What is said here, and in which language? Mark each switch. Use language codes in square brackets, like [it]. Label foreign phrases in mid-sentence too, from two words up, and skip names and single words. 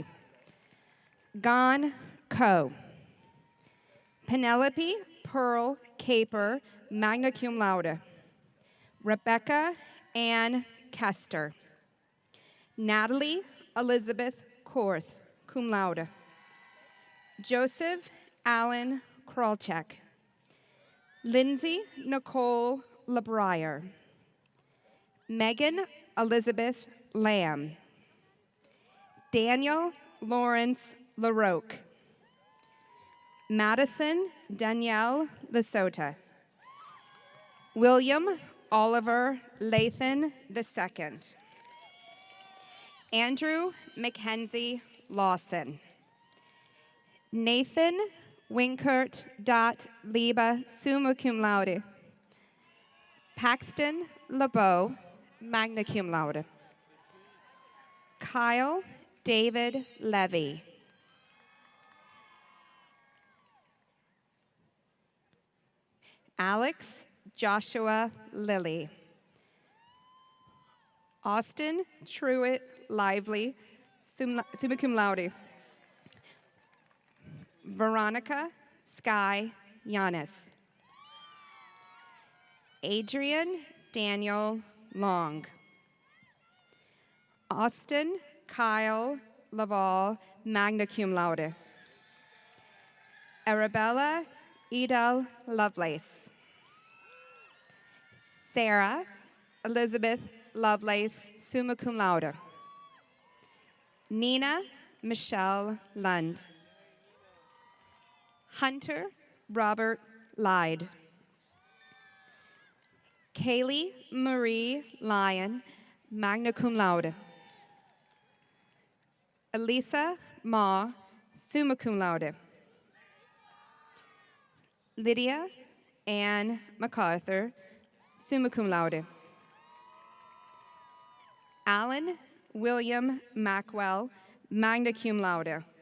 [en] Gon Ko. Penelope Pearl Caper, [la] magna cum laude. [en] Rebecca Ann Kester. Natalie Elizabeth Korth, [la] cum laude. [en] Joseph Allen Kralchek. Lindsay Nicole LeBrier. Megan Elizabeth Lamb. Daniel Lawrence LaRoque. Madison Danielle Lesota. William Oliver Lathan II. Andrew Mackenzie Lawson. Nathan Winkert Dot Liba, [la] summa cum laude. [en] Paxton LeBeau, [la] magna cum laude. [en] Kyle David Levy. Alex Joshua Lilly. Austin Truitt Lively, [la] summa cum laude. [en] Veronica Sky Yanis. Adrian Daniel Long. Austin Kyle Laval, [la] magna cum laude. [en] Arabella Edel Lovelace. Sarah Elizabeth Lovelace, [la] summa cum laude. [en] Nina Michelle Lund. Hunter Robert Lyde. Kaylee Marie Lyon, [la] magna cum laude. [en] Elisa Ma, [la] summa cum laude. [en] Lydia Ann MacArthur, [la] summa cum laude. [en] Alan William Macwell, [la] magna cum laude.